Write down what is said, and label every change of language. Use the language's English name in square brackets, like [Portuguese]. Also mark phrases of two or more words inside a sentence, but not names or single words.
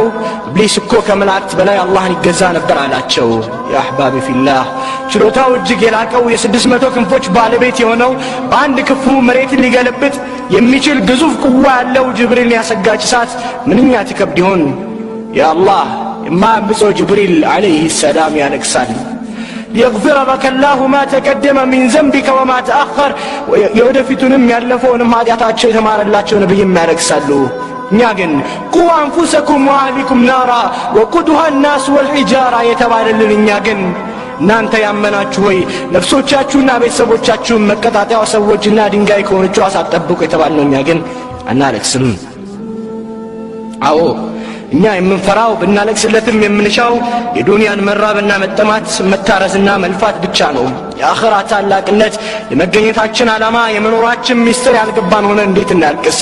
[Amharic] ኢብሊስ እኮ ከመላእክት በላይ አላህን ይገዛ ነበር አላቸው። [Arabic] يا أحبابي في الله [Amharic] ችሎታው እጅግ የላቀው የ600 ክንፎች ባለቤት የሆነው በአንድ ክፉ መሬትን ሊገለብጥ የሚችል ግዙፍ ቁዋ ያለው ጅብሪል ያሰጋች እሳት ምንኛ ትከብድ ይሆን? ያ አላህ የማያምፀው ጅብሪል [Arabic] عليه السلام [Amharic] ያለቅሳል። [Arabic] ليغفر لك الله ما تقدم من ذنبك وما تأخر [Amharic] የወደፊቱንም ያለፈውንም ኃጢአታቸው የተማረላቸው ነብይም ያለቅሳሉ። እኛ ግን [Arabic] قوا أنفسكم وأهليكم نارا وقودها الناس والحجارة [Amharic] የተባለልን እኛ ግን እናንተ ያመናችሁ ሆይ ነፍሶቻችሁና ቤተሰቦቻችሁን መቀጣጣያው ሰዎችና ድንጋይ ከሆነችው አሳጠብቁ የተባልነው እኛ ግን አናለቅስም። አዎ እኛ የምንፈራው ብናለቅስለትም የምንሻው የዱንያን መራብና መጠማት መታረዝና መልፋት ብቻ ነው። የአኺራ ታላቅነት የመገኘታችን ዓላማ የመኖራችን ሚስጥር ያልገባን ሆነ እንዴት እናልቅስ?